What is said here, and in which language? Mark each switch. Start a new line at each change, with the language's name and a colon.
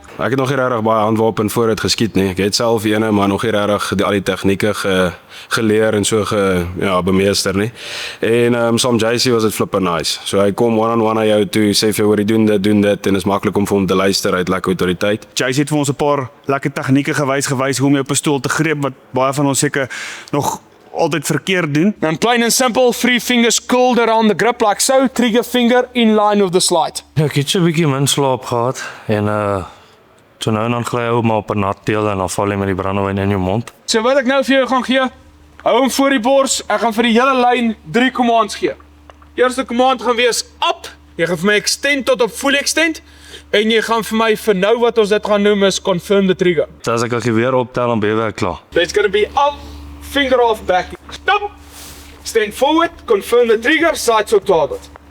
Afrikaans: Ek het nog nie regtig baie handwapen vooruit geskiet nie. Ek het self ene, maar nog nie regtig al die tegnieke geleer en so bemeester nie. En saam JC was dit
English: flippin nice.
Afrikaans: So hy kom one-on-one aan jou toe, sê vir jou hoor jy doen dit en is maklik om vir hom te luister uit lekker autoriteit. JC het vir ons 'n paar lekker tegnieke gewys hoe om jou pistool te greep wat baie van ons seker nog altyd verkeerd doen.
English: And plain and simple, 3 fingers curled around the grip like so, trigger finger in line with the slide.
Afrikaans: Ja, ek het so 'n bietjie min slaap gehad en so nou en dan gly hy maar op 'n nat teel en dan val jy met die brandewyn in jou mond. So wat ek nou vir jou gaan gee, hou hom voor die bors, ek gaan vir die hele lyn 3 commands gee. Eerste command gaan wees up, jy gaan vir my extend tot op full extend, en jy gaan vir my vir nou wat ons dit gaan noem is
English: confirm the trigger.
Afrikaans: So as ek al weer optel, dan ben ek klaar.
English: It's going to be up, finger off, back, stop, stand forward, confirm the trigger, sights on target.